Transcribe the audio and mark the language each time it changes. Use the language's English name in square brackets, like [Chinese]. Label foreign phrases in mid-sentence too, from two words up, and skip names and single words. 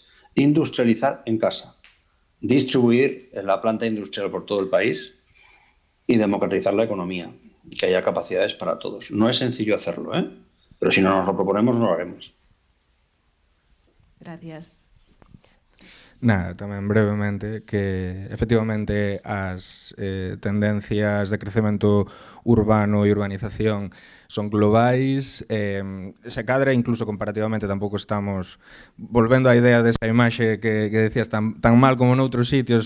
[Spanish] Industrializar en casa, distribuir la planta industrial por todo el país y democratizar la economía, que haya capacidades para todos. No es sencillo hacerlo, pero si no nos lo proponemos, no lo haremos. Gracias. [Galician] Nada, tamén brevemente, que efectivamente as tendencias de crecemento urbano e urbanización son globais, se cadra incluso comparativamente tampouco estamos volvendo á idea desa imaxe que decías tan mal como noutros sitios.